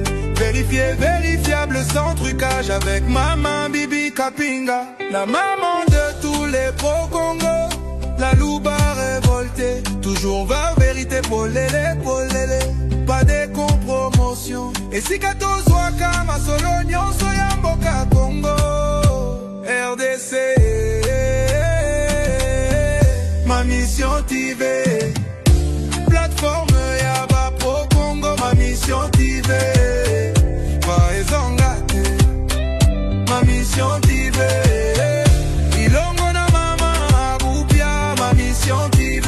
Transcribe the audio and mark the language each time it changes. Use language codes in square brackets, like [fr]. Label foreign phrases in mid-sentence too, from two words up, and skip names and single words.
[fr] Vérifié, vérifiable, sans trucage avec Maman Bibi Kapinga, la maman de tous les pro-Congo, la louba révoltée, toujours vers vérité pour l'élé, pas de compromotion. [ln] Et si kato zwaka masolo nyonso ya mboka Congo, RDC, Ma Mission TV, plateforme ya ba pro-Congo, Ma Mission TV. Ma Mission TV, ilongo na mama abupia, Ma Mission TV.